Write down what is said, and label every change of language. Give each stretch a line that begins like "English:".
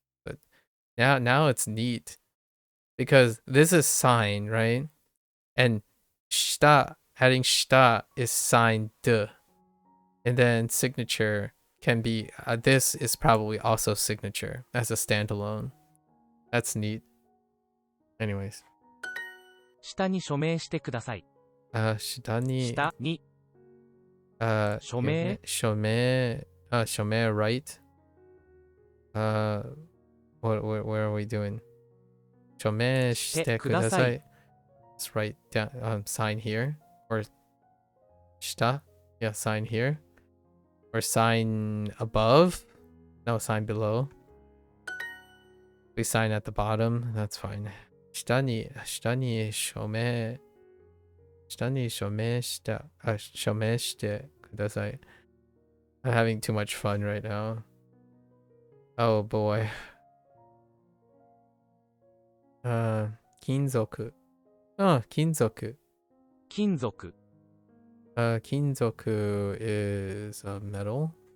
English: But now it's neat. Because this is sign, right? And shita, adding shita is sign de. And then signature can be, this is probably also signature as a standalone. That's neat. Anyways.
Japanese: 下に署名してください。下に、下に 署名
English: 署名 right? Where are we doing?
Japanese: 署名してください.
English: Let's write down, sign here. Or 下?Yeah, sign here. Or sign above? No, sign below. We sign at the bottom. That's fine.
Japanese: 下に署名してください.
English: I'm having too much fun right now. Oh boy.
Japanese: 金属.Oh, 金属. 金属
English: 金属 is a metal.